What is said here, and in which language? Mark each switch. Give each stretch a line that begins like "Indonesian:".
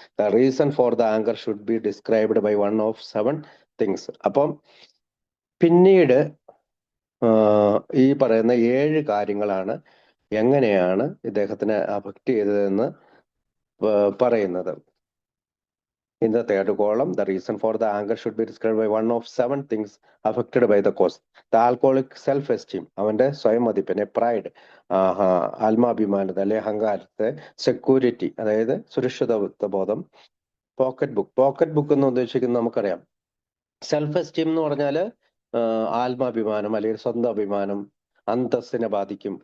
English: The reason for the anchor should be described by 1 of 7 things.
Malayalam: അപ്പം പിന്നീട് ഈ പറയുന്ന 7 കാര്യങ്ങളാണ് എങ്ങനെയാണ് ഇദ്ദേഹത്തിനെ അഫക്റ്റ് ചെയ്തതെന്ന് പറയുന്നത്.
English: In the third column, the reason for the anger should be described by 1 of 7 things affected by the cause. The alcoholic self-esteem,
Malayalam: അവന്റെ സ്വയം മതിപ്പിനെ, പ്രൈഡ്, ആത്മാഭിമാനത്തെ അല്ലെ അഹങ്കാരത്തെ, സെക്യൂരിറ്റി അതായത് സുരക്ഷിതത്വ ബോധം, പോക്കറ്റ് ബുക്ക് എന്ന് ഉദ്ദേശിക്കുന്നത് നമുക്കറിയാം. സെൽഫ് എസ്റ്റീം എന്ന് പറഞ്ഞാല് ആത്മാഭിമാനം അല്ലെങ്കിൽ സ്വന്തം അഭിമാനം, അന്തസ്സിനെ ബാധിക്കും.